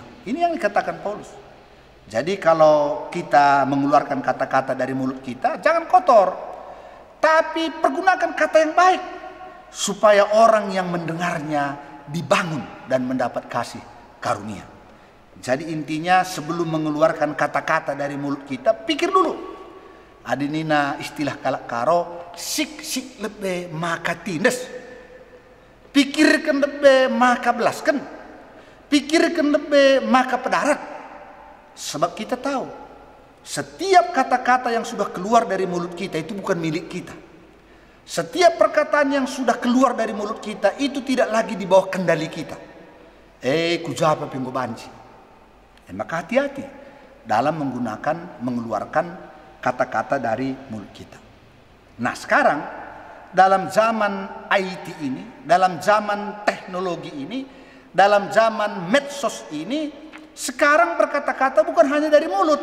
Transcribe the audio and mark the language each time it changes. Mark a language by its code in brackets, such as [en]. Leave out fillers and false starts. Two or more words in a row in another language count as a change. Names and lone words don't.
[id] Ini yang dikatakan Paulus. Jadi kalau kita mengeluarkan kata-kata dari mulut kita, jangan kotor, tapi pergunakan kata yang baik, supaya orang yang mendengarnya dibangun dan mendapat kasih karunia. Jadi intinya sebelum mengeluarkan kata-kata dari mulut kita, pikir dulu. [btx] Adinina istilah kalak karo, sik lebe maka tindes. Pikirkan lebe maka belaskan. Pikirkan lebe maka pedarat. [id] Sebab kita tahu setiap kata-kata yang sudah keluar dari mulut kita itu bukan milik kita. Setiap perkataan yang sudah keluar dari mulut kita itu tidak lagi di bawah kendali kita. [btx] Kujapa pinggo banci. [id] Maka hati-hati dalam mengeluarkan kata-kata dari mulut kita. Nah sekarang dalam zaman IT ini, dalam zaman teknologi ini, dalam zaman medsos ini, sekarang berkata-kata bukan hanya dari mulut.